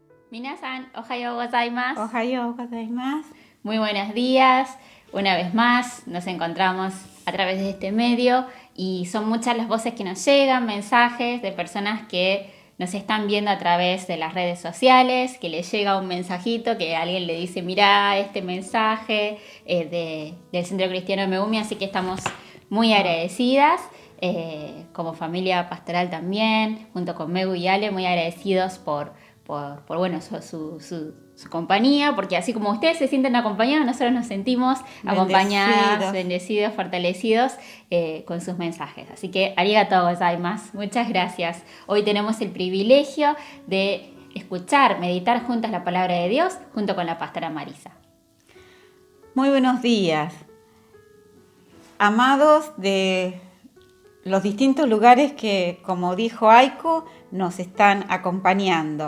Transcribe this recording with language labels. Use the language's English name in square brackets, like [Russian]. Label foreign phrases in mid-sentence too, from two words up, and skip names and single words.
[Japanese] みなさん、おはようございます. おはようございます. [Spanish] Muy buenos días. Una vez más nos encontramos a través de este medio y son muchas las voces que nos llegan, mensajes de personas que nos están viendo a través de las redes sociales, que les llega un mensajito, que alguien le dice, mirá este mensaje del Centro Cristiano de Megumi, así que estamos muy agradecidas. Como familia pastoral también, junto con Megu y Ale, muy agradecidos por bueno, su compañía, porque así como ustedes se sienten acompañados, nosotros nos sentimos acompañadas, bendecidos, fortalecidos con sus mensajes. Así que [Japanese] ありがとうございます, [Spanish] muchas gracias. Hoy tenemos el privilegio de escuchar, meditar juntas la palabra de Dios junto con la pastora Marisa. Muy buenos días, amados de los distintos lugares que, como dijo Aiko, nos están acompañando.